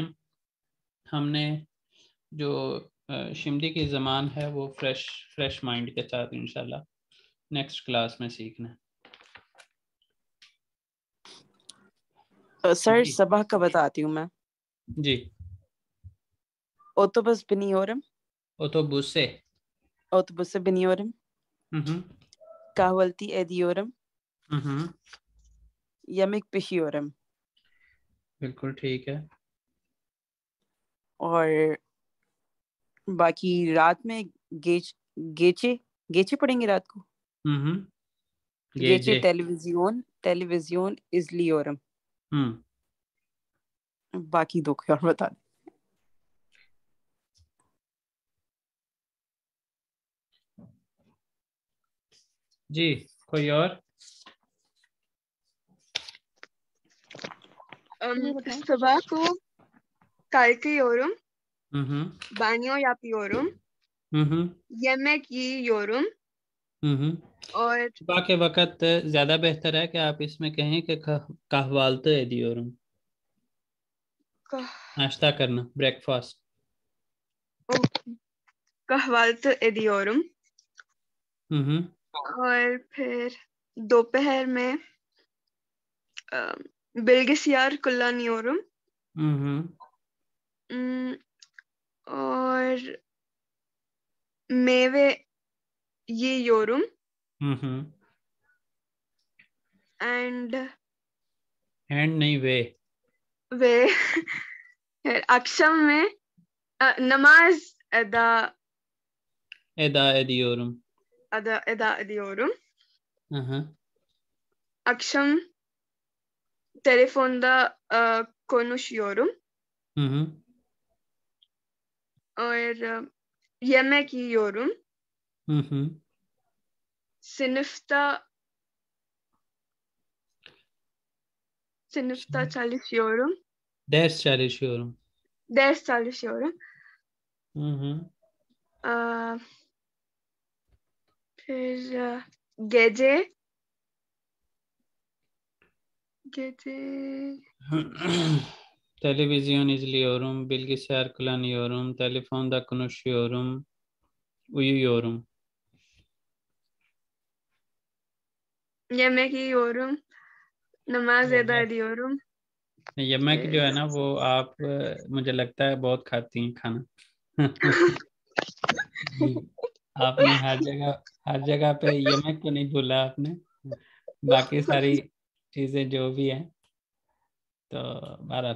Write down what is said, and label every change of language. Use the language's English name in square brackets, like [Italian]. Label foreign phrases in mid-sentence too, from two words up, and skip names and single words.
[Hindi] हमने जो [Turkish] şimdiki zaman [Hindi] है वो [English] fresh mind [Hindi] के साथ इंशाल्लाह [English] next class [Hindi] में सीखना है। सर जी सबह का बताती हूँ मैं। जी, [Turkish] Otobüs biniyorum, ओटोबुसे, Otobüse biniyorum, kahvaltı ediyorum, yemek pişiriyorum. [Hindi] बिल्कुल ठीक है। और बाकी रात में गेचे गेचे पढ़ेंगे रात को। [Turkish] Gece televizyon izliyorum. [Hindi] बाकी दो कोई और बता दे। जी, कोई और? सुबह को [Turkish] kalkıyorum, banyo yapıyorum, yemek yiyorum और [Hindi] सुबह के वक़्त ज़्यादा बेहतर है कि आप इसमें कहें कि [Turkish] kahvaltı ediyorum, [Hindi] नाश्ता करना, ब्रेकफास्ट। [Turkish] kahvaltı ediyorum और फिर दोपहर में bilgisayar kullanıyorum और meyve yiyorum and [Hindi] नहीं वे [Turkish] akşam में namaz eda ediyorum eda ediyorum. Aha. Akşam telefonda konuşuyorum और yemek yiyorum. Sınıfta çalışıyorum. Ders çalışıyorum. Ders çalışıyorum. फिर गजे gece Televizyon izliyorum, bilgisayar kullanıyorum, telefonda konuşuyorum, uyuyorum. yemek yiyorum, namaz [Hindi] हो [Turkish] eda [Hindi] गया। [Turkish] ediyorum. [Hindi] यमक जो है ना वो आप मुझे लगता है बहुत खाती हैं खाना। आपने हर जगह पे यमक तो नहीं बोला आपने, बाकी सारी चीजें जो भी हैं तो बहरहाल।